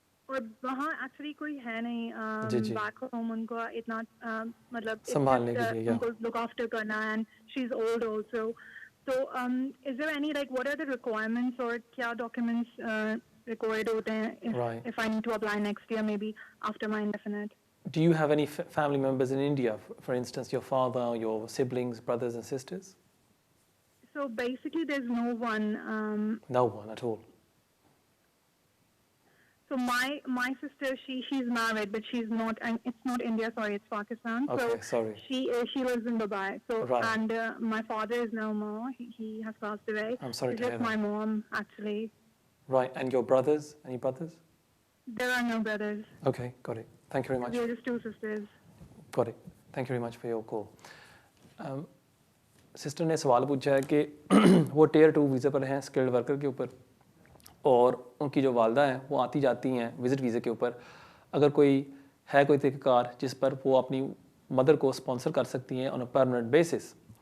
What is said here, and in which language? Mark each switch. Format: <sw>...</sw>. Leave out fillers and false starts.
<hi>और वहाँ एक्चुअली कोई है नहीं</hi> <en>back home</en> <hi>उनको इतना मतलब संभालने के लिए</hi> <en>उनको look after करना and she is old also. तो is there any like what are the requirements</en> <hi>और क्या डॉक्यूमेंट्स रिक्वायर्ड होते हैं</hi> <en>If I need to apply next year maybe after my indefinite? Do you have any family members in India, for instance your father or your siblings, brothers and sisters? So basically there's no one. No one at all. So my sister, she's married, but she's not, and it's not India. Sorry, it's Pakistan. Okay, so sorry. She lives in Dubai. So Right. and my father is no more. He has passed away. I'm sorry It's to hear just my that. mom actually. Right, and your brothers? Any brothers? There are no brothers. Okay, got it. Thank you very much. We're just 2 sisters. Got it. Thank you very much for your call.</en> <hi>Sister ने सवाल पूछा है कि वो tier 2 visa पर हैं skilled worker के ऊपर और उनकी जो वालदा हैं वो आती जाती हैं विज़िट वीज़े के ऊपर। अगर कोई तरीक़ाकार जिस पर वो अपनी मदर को स्पॉन्सर कर सकती हैं</hi> <en>On a permanent basis.</en>